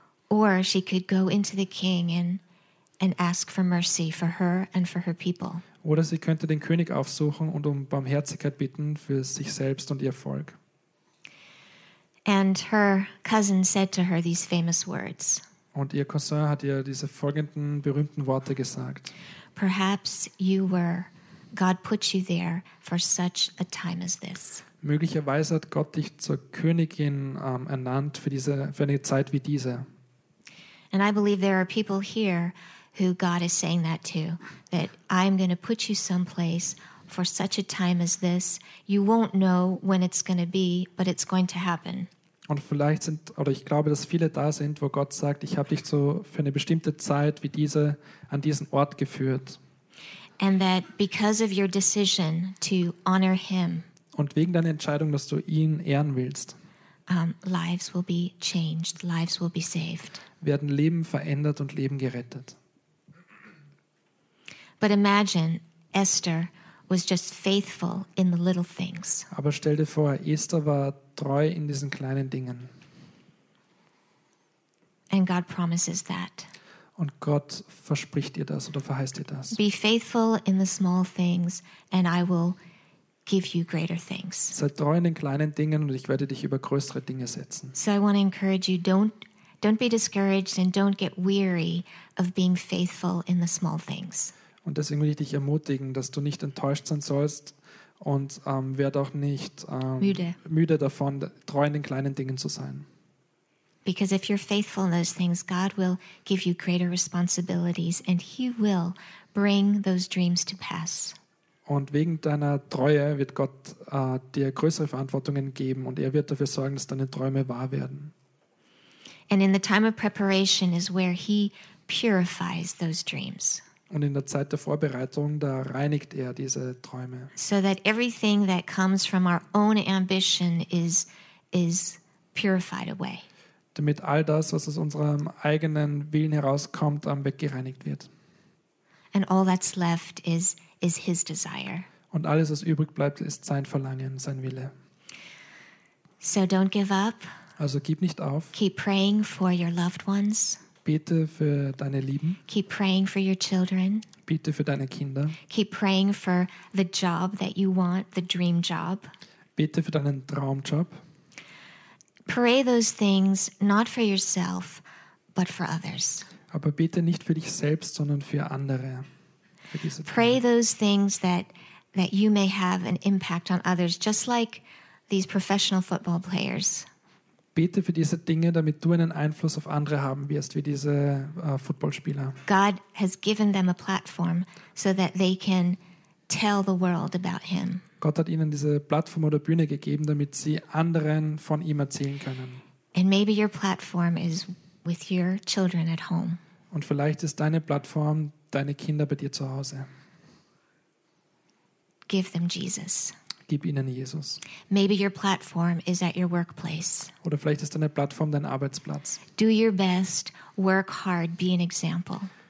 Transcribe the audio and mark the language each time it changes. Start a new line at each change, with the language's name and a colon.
English: Or she could go into the king and ask for mercy for her and for her people.
German: Oder sie könnte den König aufsuchen und um Barmherzigkeit bitten für sich selbst und ihr Volk.
English: And her cousin said to her these famous words.
German: Und ihr Cousin hat ihr diese folgenden berühmten Worte gesagt.
English: Perhaps you were God put you there for such a time as this.
German: Möglicherweise hat Gott dich zur Königin ernannt für eine Zeit wie diese.
English: And I believe there are people here who God is saying that to, that I'm going to put you someplace for such a time as this. You won't know when it's going to be, but it's going to happen.
German: Und vielleicht sind, oder ich glaube, dass viele da sind, wo Gott sagt, ich habe dich so für eine bestimmte Zeit wie diese an diesen Ort geführt.
English: And that because of your decision to honor him,
German: und wegen deiner Entscheidung, dass du ihn ehren willst,
English: lives will be changed, lives will be saved.
German: Werden Leben verändert und Leben gerettet.
English: But imagine Esther was just faithful in the little things.
German: Aber stell dir vor, Esther war treu in diesen kleinen Dingen.
English: And God promises that.
German: Und Gott verspricht ihr das oder verheißt ihr das.
English: Be faithful in the small things and I will give you greater things.
German: Sei treu in den kleinen Dingen und ich werde dich über größere Dinge setzen.
English: So I want to encourage you, don't be discouraged and don't get weary of being faithful in the small things.
German: Und deswegen will ich dich ermutigen, dass du nicht enttäuscht sein sollst und werde auch nicht müde davon, treu in den kleinen Dingen zu sein.
English: Because if you're faithful in those things, God will give you greater responsibilities and he will bring those dreams to pass.
German: Und wegen deiner Treue wird Gott dir größere Verantwortungen geben und er wird dafür sorgen, dass deine Träume wahr werden.
English: And in the time of preparation is where he purifies those dreams.
German: Und in der Zeit der Vorbereitung, da reinigt er diese Träume.
English: So that everything that comes from our own ambition is purified away.
German: Damit all das, was aus unserem eigenen Willen herauskommt, weggereinigt wird.
English: And all that's left is his desire.
German: Und alles, was übrig bleibt, ist sein Verlangen, sein Wille.
English: So don't give up.
German: Also gib nicht auf.
English: Keep praying for your loved ones.
German: Bete für deine Lieben.
English: Keep praying for your children.
German: Bete für deine Kinder.
English: Keep praying for the job that you want, the dream job.
German: Bete für deinen Traumjob.
English: Pray those things not for yourself, but for others.
German: Aber bete nicht für dich selbst, sondern für andere.
English: Pray those things that you may have an impact on others, just like these professional football players.
German: Bete für diese Dinge, damit du einen Einfluss auf andere haben wirst, wie diese Footballspieler.
English: God has given them a platform so that they can tell the world about him.
German: Gott hat ihnen diese Plattform oder Bühne gegeben, damit sie anderen von ihm erzählen können.
English: And maybe your platform is with your children at home.
German: Und vielleicht ist deine Plattform deine Kinder bei dir zu Hause.
English: Give them Jesus.
German: Gib ihnen Jesus.
English: Maybe your platform is at your workplace.
German: Oder vielleicht ist deine Plattform dein Arbeitsplatz.
English: Do your best, work hard, be an example.